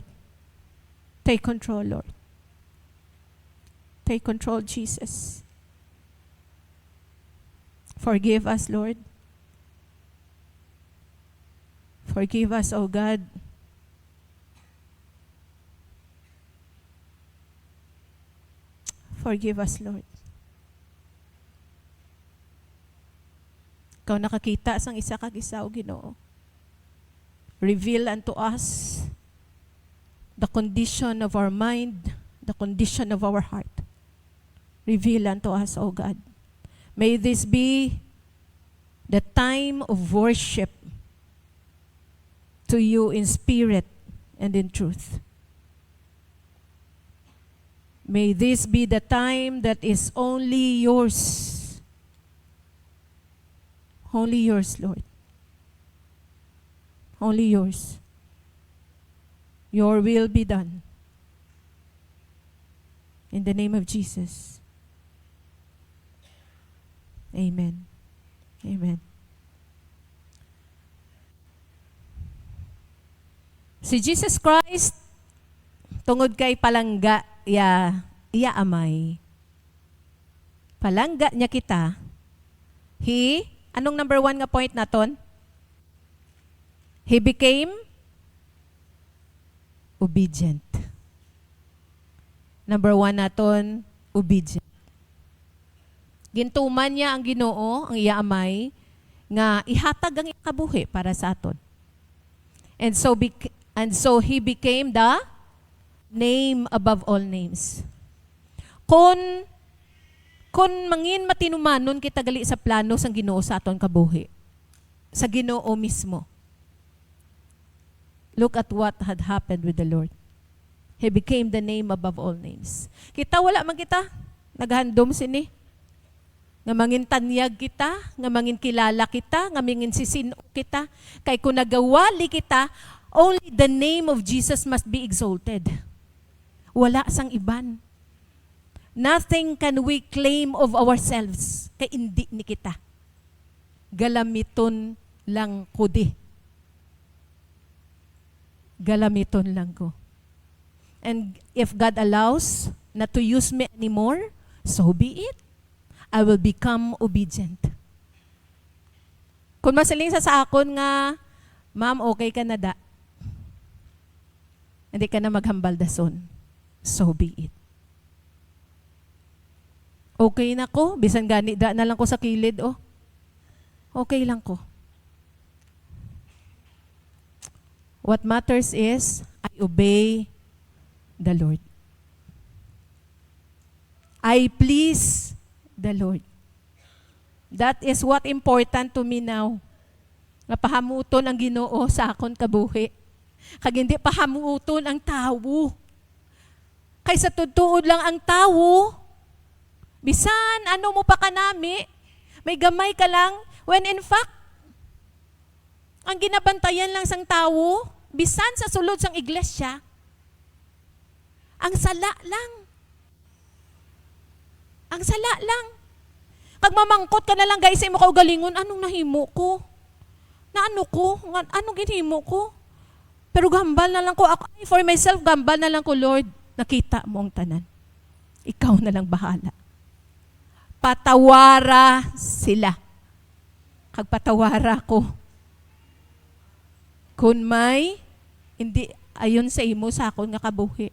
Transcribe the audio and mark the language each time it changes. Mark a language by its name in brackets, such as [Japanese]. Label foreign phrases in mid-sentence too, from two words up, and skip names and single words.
[English] Take control, Lord. Take control, Jesus. Forgive us, Lord. Forgive us, O God. Forgive us, Lord. [Hiligaynon] Ikaw nakakita sang isa kag isa, O Ginoo. [English] Reveal unto us the condition of our mind, the condition of our heart. Reveal unto us, O God. May this be the time of worship to you in spirit and in truth. May this be the time that is only yours. Only yours, Lord. Only yours. Your will be done. In the name of Jesus. Amen. Amen. [Hiligaynon] Si Jesus Christ, tungod kay palangga, iya amay. Palangga niya kita. Anong number 1 nga point naton? [English] He became obedient. [Hiligaynon] Number 1 naton, obedient. Gintuman niya ang Ginoo, ang iya amay, nga ihatag ang ikabuhi para sa aton. [English] And so he became the name above all names. [Hiligaynon] Kung mangin matinumanon kita gali sa plano sang Ginoo sa aton kabuhi, sa Ginoo mismo. [English] Look at what had happened with the Lord. He became the name above all names. [Hiligaynon] Kita wala man kita naghandom sini. Nga mangin tanyag kita, nga mangin kilala kita, nga mangin sisino kita. Kay kung nagawali kita, [English] only the name of Jesus must be exalted. [Hiligaynon] Wala sang iban. [English] Nothing can we claim of ourselves. [Hiligaynon] Kay hindi ni kita. Galamiton lang ko di. Galamiton lang ko. [English] And if God allows not to use me anymore, so be it. I will become obedient. [Hiligaynon] Kung masaling sa akon nga, ma'am, okay ka na da. Hindi ka na maghambal dason. [English] So be it. [Hiligaynon] Okay na ko, bisan gani da na lang ko sa kilid, oh. Okay lang ko. [English] What matters is, I obey the Lord. I please the Lord. That is what important to me now. [Hiligaynon] Napahamuton ang Ginoo sa akon kabuhi. Kag hindi pahamuton ang tawo. Kaysa tutuod lang ang tawo, bisan ano mo pa kanami, may gamay ka lang, [English] when in fact, [Hiligaynon] ang ginabantayan lang sang tawo, bisan sa sulod sang iglesia, ang sala lang. Ang sala lang. Pag mamangkot ka na lang guys, sa imo kaugalingon, anong nahimo ko? Na ano ko? Anong ginhimo ko? Pero gambal na lang ko. Ako, [English] for myself, [Hiligaynon] gambal na lang ko, Lord. Nakita mo ang tanan. Ikaw na lang bahala. Patawara sila. Kag patawara ko. Kung may, hindi ayon sa imo sa akon nga kabuhi.